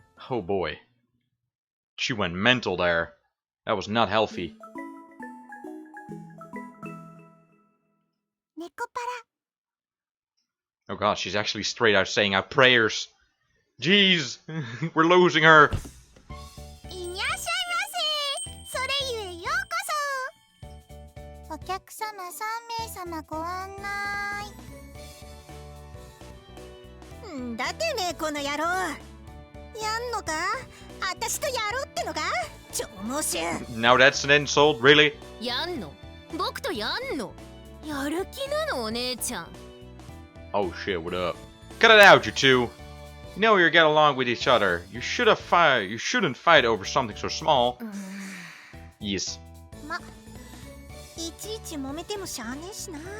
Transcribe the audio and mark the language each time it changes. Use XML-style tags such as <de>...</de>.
<en>Oh boy. She went mental there. That was not healthy.</en> <ja>猫パラ</ja> <en>Oh god, she's actually straight out saying our prayers. Jeez, we're losing her.</en> <ja>いにゃっしゃいませ。それゆえようこそ。お客様3名様ご案内。んだてめえこの野郎。やんのか？あたしとやろうってのか？超猛襲。</ja> <en>Now that's an insult, really?</en> <ja>やんの？僕とやんの？やる気なのお姉ちゃん。</ja> <en>Oh shit, what up? Cut it out, you two. You know you get along with each other. You shouldn't fight over something so small. Yes.</en> <ja>ま、いちいち揉めてもしゃあねえしな。</ja>